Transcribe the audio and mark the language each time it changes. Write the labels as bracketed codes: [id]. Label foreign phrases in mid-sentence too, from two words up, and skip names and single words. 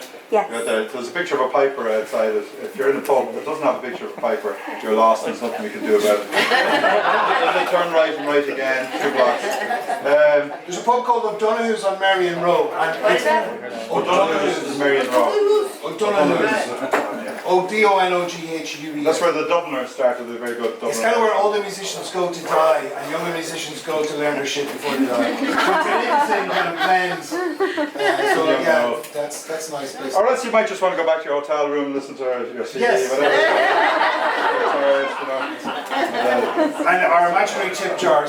[en] Yes. You went there. There's a picture of a piper outside it. If you're in a pub that doesn't have a picture of a piper, you're lost and there's nothing you can do about it. Then they turn right and right again, 2 blocks. There's a pub called O'Donoghue's on Marion Road. O'Donoghue's is Marion Road. O'Donoghue's. O-D-O-N-O-G-H-U-E. That's where the Dubliners started, the very good Dubliners. It's kind of where all the musicians go to die, and younger musicians go to learn their shit before they die. So it's an interesting kind of blend. So yeah, that's a nice place. Or else you might just want to go back to your hotel room and listen to your CD, Yes. whatever. And our imaginary tip jars.